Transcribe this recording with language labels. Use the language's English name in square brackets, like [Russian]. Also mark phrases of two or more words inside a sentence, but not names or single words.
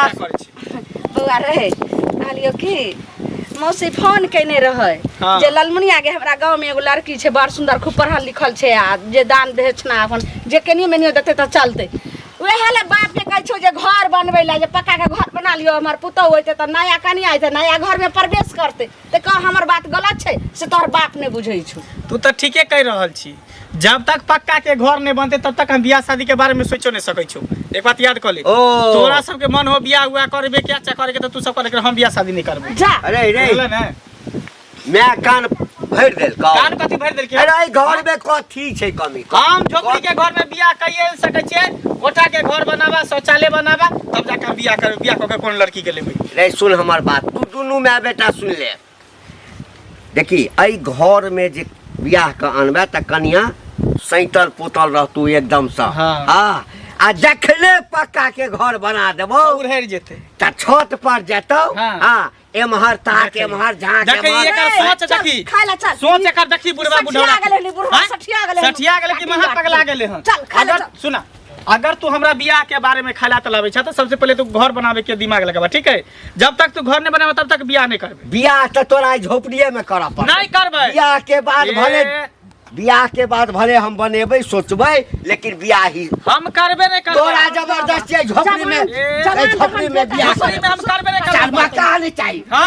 [Maithili] बौआ रहे कहलियो कि मौसी फोन केने रहे जे ललमुनिया के हमरा गांव में एगो लड़की छै, बड़ सुंदर, खूब पढ़ल लिखल छै, आ जे दान दक्षिणा अपन जे केनियो मेनियो देते तो चलते। वह ले बाप के कह छो जे घर बनबे ला, जे पक्का के घर बना लियो, हमर पुतहु होइते तो नया कनिया आइते, नया घर में प्रवेश करते, तो कह हमर बात गलत छै से तोहर बाप ने बुझै छौ। तू तो ठीके कह रहल छी, जब तक पक्का के घर नहीं बनते तब तक हम बियाह शादी के बारे में सोचो नहीं सकै छौ। एक बात याद कर ले, तोरा सबके मन हो बियाह हुआ करबे क्या अच्छा करे के, तो तू सब करे, हम बियाह शादी नहीं करबे। जा अरे रे मैं कान भर देल, कान कथी भर देल के? अरे घर में कथी छै कमी? हम झोपड़ी के घर में बियाह कइए सकै छियै, कोठा के घर बनावा, शौचालय बनावा, तब जाके हम बियाह करबे। बियाह क के कोन लड़की के लेबै? रे सुन हमर बात, तू दुनू माय बेटा सुन ले। देखी एहि घर में जे बियाह के अनबे त कनिया सैतल पोतल रहतू एकदम से। हाँ आ जखने पक्का के घर बना देबो उड़हर जेते त छत पर जेतौ। हाँ एमहर ताक एमहर झांक देखी एकर सोच देखी, खाइला चल, सोच एकर देखी, बुढ़वा बुढ़वा सठिया गेले कि महा पगला गेले हन। अगर सुना, अगर तू हमरा बियाह के बारे में ख्याल लावे छ तो सबसे पहले तू घर बनावे के दिमाग लगावा, ठीक है? जब तक तू घर नहीं बनावे तब तक बियाह नहीं करबे। बियाह त तोरा झोपड़िए में करऽ पड़त। नहीं करबे। बियाह के बाद भले हम बनेबै सोचबै, लेकिन बियाह ही हम करबे नहीं करबे। तोरा जबरदस्ती झोपड़ी में बियाह हम करबे नहीं करबे। मकान नहीं चाहिए,